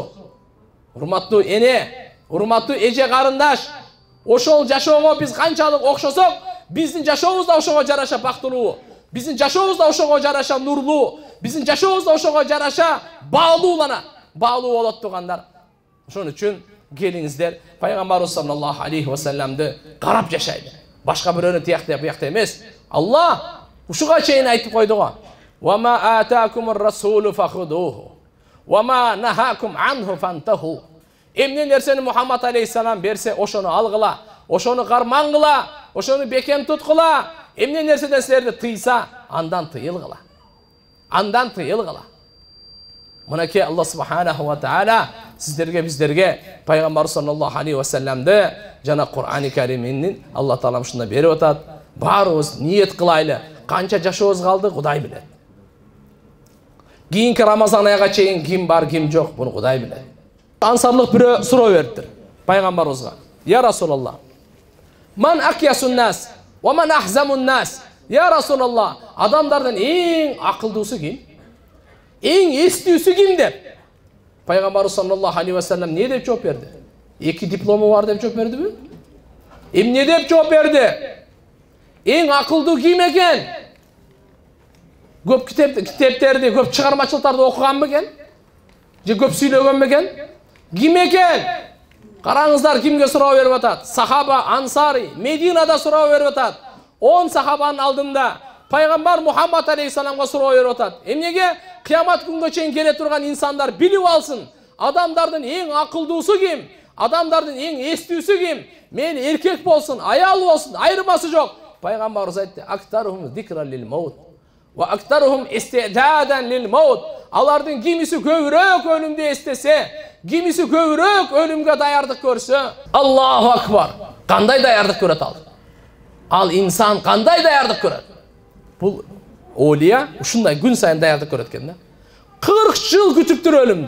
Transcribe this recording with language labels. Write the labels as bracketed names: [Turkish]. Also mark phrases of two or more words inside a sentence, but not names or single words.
[Kyrgyz] Урматтуу эне, урматтуу эже карындаш, ошол жашоого биз канчалык окшосок, биздин жашообуз да ошого жараша бактылуу, биздин жашообуз да ошого жараша нурлуу, биздин жашообуз да ошого жараша баалуулана, баалуу болот тугандар. Ошон үчүн келиңиздер, пайгамбарыбыз [Arabic] صلى الله عليه وسلم [Kyrgyz] карап жашайлы. Башка бирөөнү тиякта буякта эмес. Алла ушуга чейин айтып койду го. [Arabic] وما آتاكم الرسول فخذوه وما نهاكم عنه فانتهوا. [Kyrgyz] Эмне нерсени Мухаммад алейхиссалам берсе, ошону алгыла, ошону кармангыла, ошону бекем туткула. Эмне нерседен силерди тыйса, андан тыйылгыла. Андан тыйылгыла. Мынакей Аллах [Arabic] سبحانه وتعالى [Kyrgyz] сиздерге биздерге пайгамбар [Arabic] صلى الله عليه وسلم [Kyrgyz] жана Кур'ани Кариминин Аллах таалам ушунда берип атат. Баарыбыз ниет кылайлы. Канча жашообуз калды, Кудай билет. Кийинки Рамазан айга чейин ким бар, ким жок, буну Кудай билет. Ансарлык бирөө суроо бериптир пайгамбарыбызга. [Arabic] يا رسول الله من أكيس الناس ومن أحزم الناس. يا رسول الله, [Kyrgyz] адамдардын эң акылдуусу ким? Эң эстүүсү ким деп? Пайгамбар [Arabic] صلى الله عليه وسلم [Kyrgyz] не деп жооп берди? Эки диплому бар деп жооп бердиби? Эмне деп жооп берди? Эң акылдуу ким экен? Көп китептерди, көп чыгармачылыктарды окуган бекен? Же көп сүйлөгөн бекен? Ким экен? Караңыздар, кимге суроо берип атат? Сахаба, Ансари, Мединада суроо берип атат. 10 сахабанын алдында Пайгамбар Мухаммад алейхиссаламга суроо берип атат. Эмнеге? Кыямат күнгө чейин келе турган инсандар билип алсын. Адамдардын эң акылдуусу ким? Адамдардын эң эстүүсү ким? Мейли эркек болсун, аял болсун, айырмасы жок. Пайгамбарыбыз айтты: [Arabic] "أكثرهم ذكرا للموت وأكثرهم استعدادا للموت." [Kyrgyz] Алардын кимиси көбүрөөк өлүмдү эстесе, кимиси көбүрөөк өлүмгө даярдык көрсө, [Arabic] الله أكبر. [Kyrgyz] Кандай даярдык көрөт ал? Ал инсан кандай даярдык көрөт? Бул олия ушундай күн сайын даярдык көрөт экен да. 40 жыл күтүптүр өлүмдү.